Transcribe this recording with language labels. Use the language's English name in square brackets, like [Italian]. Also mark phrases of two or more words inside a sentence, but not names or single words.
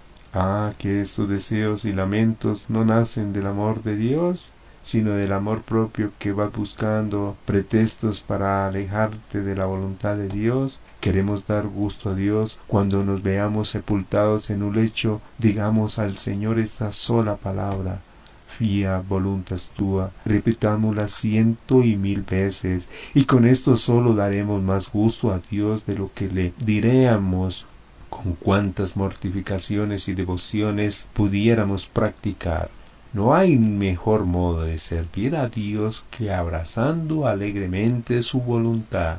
[Spanish] Que estos deseos y lamentos no nacen del amor de Dios, sino del amor propio, que vas buscando pretextos para alejarte de la voluntad de Dios. Queremos dar gusto a Dios. Cuando nos veamos sepultados en un lecho, digamos al Señor esta sola palabra: [Latin] Fiat voluntas tua, [Spanish] repitámosla 100 y 1000 veces, y con esto solo daremos más gusto a Dios de lo que le diríamos con cuantas mortificaciones y devociones pudiéramos practicar. No hay mejor modo de servir a Dios que abrazando alegremente su voluntad.